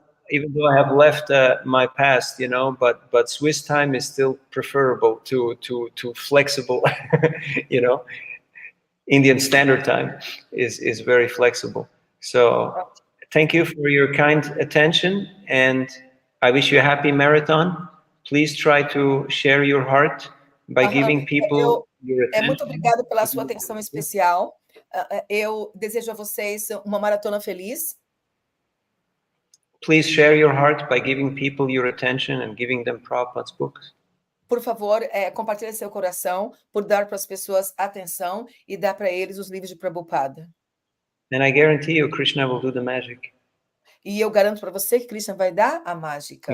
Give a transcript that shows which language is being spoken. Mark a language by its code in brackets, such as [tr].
[en] Even though I have left my past, you know, but Swiss time is still preferable to flexible, you know. Indian Standard Time is very flexible. So thank you for your kind attention, and I wish you a happy marathon. Please try to share your heart by giving people your attention. [pt] Muito obrigada pela sua atenção especial. Eu desejo a vocês uma maratona feliz. [en] Please share your heart by giving people your attention and giving them Prabhupada's books. [pt] Por favor, compartilhe seu coração por dar para as pessoas atenção e dar para eles os livros de Prabhupada. [en] And I guarantee you, Krishna will do the magic. [pt] E eu garanto para você que Krishna vai dar a mágica.